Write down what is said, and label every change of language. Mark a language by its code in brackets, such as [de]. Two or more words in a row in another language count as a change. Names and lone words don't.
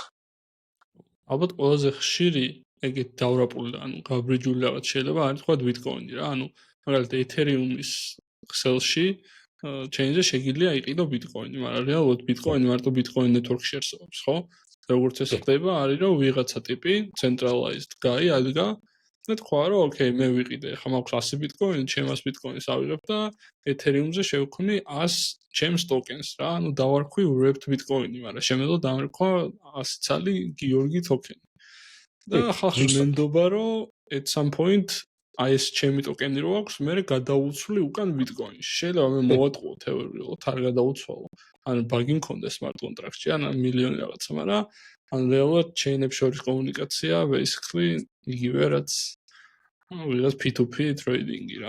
[ka] ალბათ ყველაზე ხშირი ეგეთ დავრაპული, ანუ გაბრიჯული რაღაც შეიძლება არის თქვა Bitcoin-ი რა, ანუ მაგალითად Ethereum-ის ქსელში chain-ზე შეგიძლია იყიდო Bitcoin-ი, მაგრამ რეალურად Bitcoin-ი მარტო Bitcoin network-ში არსებობს, ხო? როგორც ეს ხდება, არის რომ ვიღაცა ტიპი [en] centralized guy [ka] ადგა და თქვა რომ ოკეი, მე ვიყიდე, ხა მაქვს 100 Bitcoin, ჩემ 100 Bitcoin-ს ავიღებ და Ethereum-ზე შევქნი 100 ჩემს tokens რა, ანუ დავარქვი wrapped Bitcoin-ი, მაგრამ შემეძლო დამერქვა 100 ცალი Georgi token. და ხალხი მენდობა რომ [en] at some point [ka] აი ეს ჩემი ტოკენი რო აქვს, მე გადავუცვლი უკან Bitcoin-ში. შეიძლება მე მოვატყუო თეორიულად, არ გადავუცვალო. ანუ ბაგი მქონდა [en] smart contract-ში, [ka] ან მილიონი რაღაცა, მაგრამ ან რეალურად chain-ებს შორის კომუნიკაცია basically იგივე რაც ვიღაც [en] P2P trading-ი [ka] რა.